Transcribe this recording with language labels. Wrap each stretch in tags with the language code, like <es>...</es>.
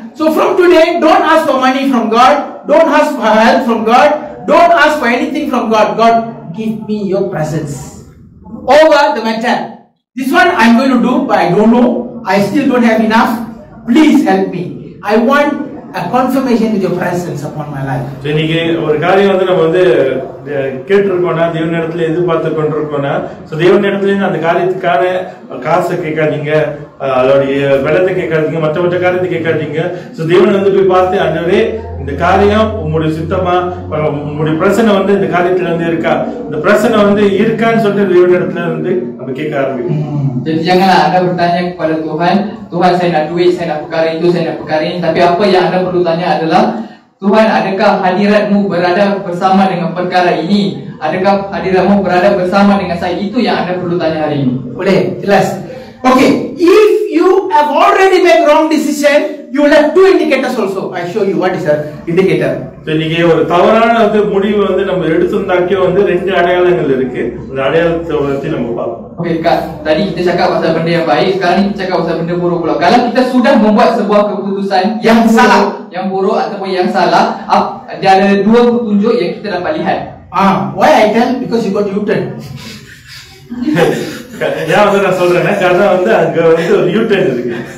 <en>So from today, don't ask for money from God, don't ask for help from God, don't ask for anything from God. God, give me your presence. Over the matter. This one I'm going to do, but I don't know. I still don't have enough. Please help me. I want a confirmation with your presence upon my life.</en> <ta>இன்னைக்கு ஒரு காரியம் வந்து நம்ம வந்து கேட்டிருக்கோம்னா, தேவன் இடத்துல எதிர்பார்த்து கொண்டிருக்கோம்னா, தேவன் இடத்துல அந்த காரியத்துக்கான காசை கேட்காதீங்க, அதோடைய வெள்ளத்தை கேட்காதீங்க, மற்ற காரியத்தை கேட்காதீங்க. தேவன் வந்து போய் பார்த்து ஆண்டவரே இந்த காரியம் உங்களுடைய சித்தமா, உங்களுடைய பிரச்சனை வந்து இந்த காரியத்துல வந்து இருக்கா, இந்த பிரச்சனை வந்து இருக்கான்னு சொல்லிட்டு தேவன் இடத்துல வந்து நம்ம கேட்க ஆரம்பிக்கணும்.</ta> <ms>Jadi janganlah anda bertanya kepada Tuhan, Tuhan saya nak duit, saya nak perkara itu, saya nak perkara ini. Tapi apa yang anda perlu tanya adalah, Tuhan adakah hadiratmu berada bersama dengan perkara ini? Adakah hadiratmu berada bersama dengan saya? Itu yang anda perlu tanya hari ini. Boleh, jelas.</ms> <en>Okay, if you have already made wrong decision, you will have two indicators also. I show you what is the indicator.</en> <ta>இன்னைக்கு ஒரு தவறான வந்து முடிவு வந்து நம்ம எடுத்திருந்தாக்கே வந்து ரெண்டு அடையாளங்கள் இருக்கு. அந்த அடையாளத்தை பத்தி நம்ம பார்ப்போம்.</ta> <ms>Okey Kak, tadi kita cakap pasal benda yang baik, sekarang ni kita cakap pasal benda buruk pula. Kalau kita sudah membuat sebuah keputusan yang salah, yang buruk ataupun yang salah, dia ada dua petunjuk yang kita dapat lihat.</ms> <en>Why I tell? Because you got U-turn.</en> <ta>ஏன் வந்து நான் சொல்றேன்னா, காரணம் வந்து அங்க வந்து ஒரு U-turn இருக்கு.</ta>